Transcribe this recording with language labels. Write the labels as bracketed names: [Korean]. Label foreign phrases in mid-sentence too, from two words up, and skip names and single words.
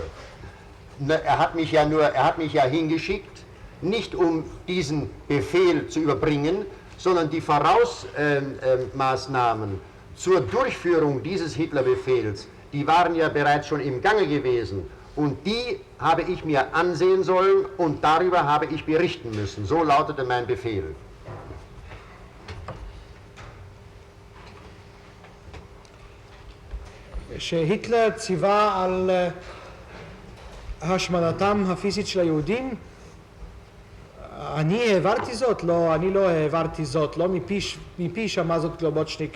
[German] Er hat mich ja hingeschickt, nicht um diesen Befehl zu überbringen, sondern die Vorausmaßnahmen zur Durchführung dieses Hitlerbefehls, die waren ja bereits schon im Gange gewesen und die habe ich mir ansehen sollen und darüber habe ich berichten müssen. So lautete mein Befehl. [Hebrew] שהיטלר ציווה על השמדתם הפיזית של היהודים, אני העברתי זאת? לא, אני לא העברתי זאת, לא מפי שמע זאת גלובוצ'ניק.